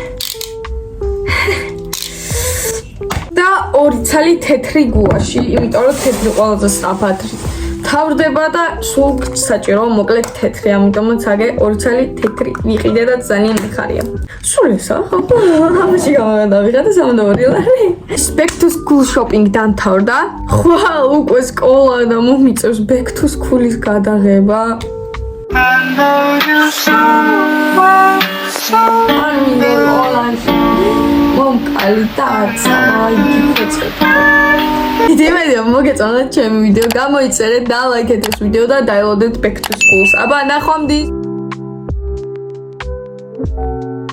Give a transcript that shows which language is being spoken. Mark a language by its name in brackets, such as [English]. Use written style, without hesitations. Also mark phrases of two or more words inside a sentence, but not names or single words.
[Georgian] და 2 ცალი თეთრი გუაში, იმიტომ რომ თეთრი ყველაზე სწრაფად თავდება და სულ საჭირო მოკლედ თეთრი, ამიტომაც აგე 2 ცალი თეთრი ვიყიდე და ძალიან მიხარია. სულ ესა, ხო? ამაში გამოვიდე 32 ლარი. [English] Back to school shopping [Georgian] დამთავრდა. ხვალ უკვე სკოლა და მომიწევს [English] back to school- [Georgian] ის გადაღება. მომკალი და იდეა მოგეწონათ ჩემი ვიდეო, გამოიწერეთ და ლაიქეთ ეს ვიდეო და დაელოდეთ [English] back to schools. [Georgian] აბა ნახვამდის.